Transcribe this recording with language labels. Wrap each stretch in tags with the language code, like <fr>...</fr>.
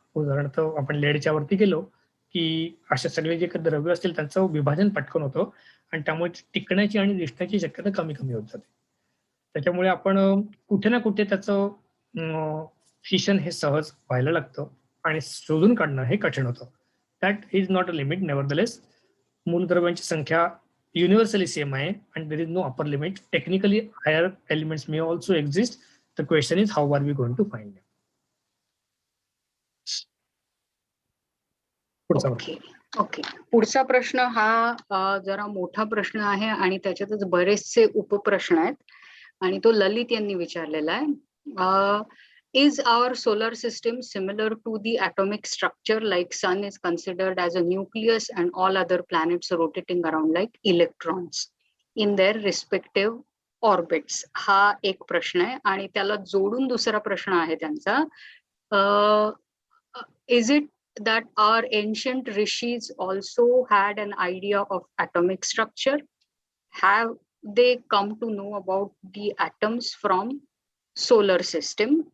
<mr>उदाहरणार्थ आपण लेडच्या वरती गेलो की अशा सगळे जे काही द्रव्य असतील त्यांचं विभाजन पटकन होतं आणि त्यामुळे टिकण्याची आणि दिसण्याची शक्यता कमी कमी होत जाते. त्याच्यामुळे आपण कुठे ना कुठे त्याचं फिशन हे सहज व्हायला लागतं आणि शोधून काढणं हे कठीण होतं.</mr> <en>That is not a limit. Nevertheless</en> <mr>मूलद्रव्यांची संख्या युनिव्हर्सली सेम आहे</mr> <en>and there is no upper limit. Technically higher elements may also exist. The question is how are we going to find them? Okay.</en> <mr>पुढचा प्रश्न हा जरा मोठा प्रश्न आहे आणि त्याच्यातच बरेचसे उपप्रश्न आहेत आणि तो ललित यांनी विचारलेला आहे.</mr> <en>Is our solar system similar to the atomic structure, like sun is considered as a nucleus and all other planets rotating around like electrons in their respective orbits?</en> <mr>हा एक प्रश्न आहे आणि त्याला जोडून दुसरा प्रश्न आहे त्यांचा.</mr> <en>Is it that our ancient rishis also had an idea of atomic structure? have they come to know about the atoms from solar system?</en>